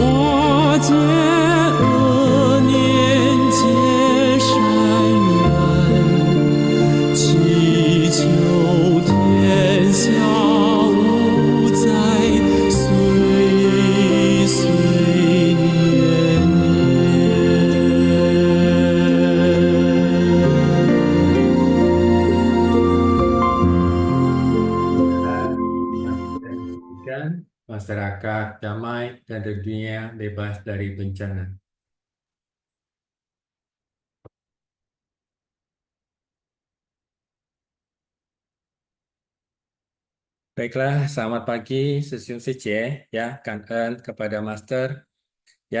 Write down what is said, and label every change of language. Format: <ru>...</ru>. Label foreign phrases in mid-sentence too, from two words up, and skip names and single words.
<zh>解恶念，结善缘，祈求天下无灾，岁岁年</zh> <id>年。Masyarakat damai dan dunia bebas dari bencana. Baiklah, selamat pagi, Sesiun CC, ya, kangen kepada Master, ya.</id>